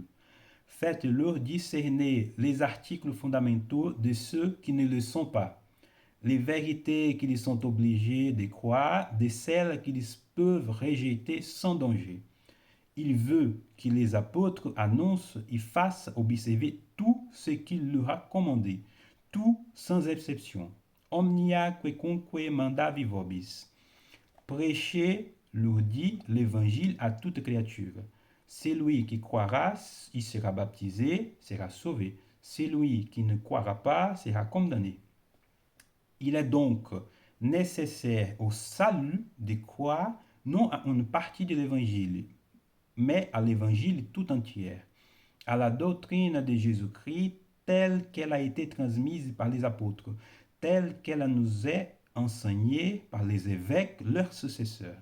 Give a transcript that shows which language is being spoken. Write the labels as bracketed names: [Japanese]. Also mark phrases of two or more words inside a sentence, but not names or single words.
[French] Faites-leur discerner les articles fondamentaux de ceux qui ne le sont pas, les vérités qu'ils sont obligés de croire de celles qu'ils peuvent rejeter sans danger. Il veut que les apôtres annoncent et fassent observer tout ce qu'il leur a commandé, tout sans exception. [Latin] Omnia quecunque mandavi vobis. [French] Prêchez, leur dit, l'évangile à toute créature. Celui qui croira, il sera baptisé, sera sauvé. Celui qui ne croira pas sera condamné. Il est donc nécessaire au salut de croire non à une partie de l'évangile, mais à l'évangile tout entier, à la doctrine de Jésus-Christ telle qu'elle a été transmise par les apôtres, telle qu'elle nous est enseignée par les évêques, leurs successeurs.